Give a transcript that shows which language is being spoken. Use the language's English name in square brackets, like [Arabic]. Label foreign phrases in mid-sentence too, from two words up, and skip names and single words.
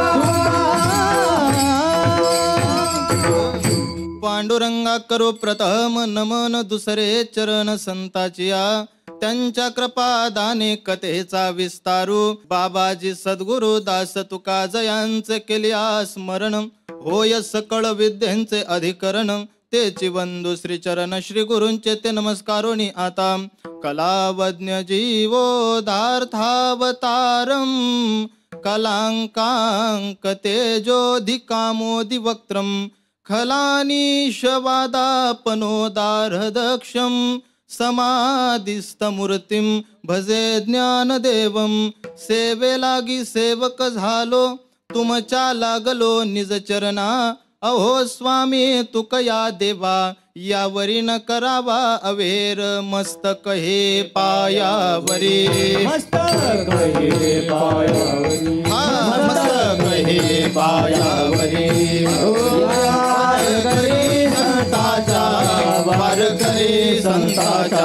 [Marathi] पांडुरंगा करो प्रथम नमन, दुसरे चरण संताचिया, त्यांच्या कृपादाने कथेचा विस्तारू. बाबाजी सद्गुरु दास तुका जयांचे केल्या स्मरण, होय सकळ विद्यांचे अधिकरण. तेची वंदू श्री चरण श्री गुरूंचे ते नमस्कारोनी आता. [Sanskrit] कलावज्ञ जीवोदार्थावतारम, कलांकांक तेजोधिकामोदि वक्त्रम, खलानीशवादापनोदारदक्षं, समाधिस्थमूर्तिं भजे ज्ञानदेवं. [Marathi] सेवे लागी सेवक झालो, तुमच्या लागलो निज चरणा. अहो स्वामी तुकया देवा, यावरी न करावा अवेर. मस्तक हे पायावरी, मस्तक हे पायावरी, मस्तक हे पायावरी. वारकरी संताचा, वारकरी संताचा,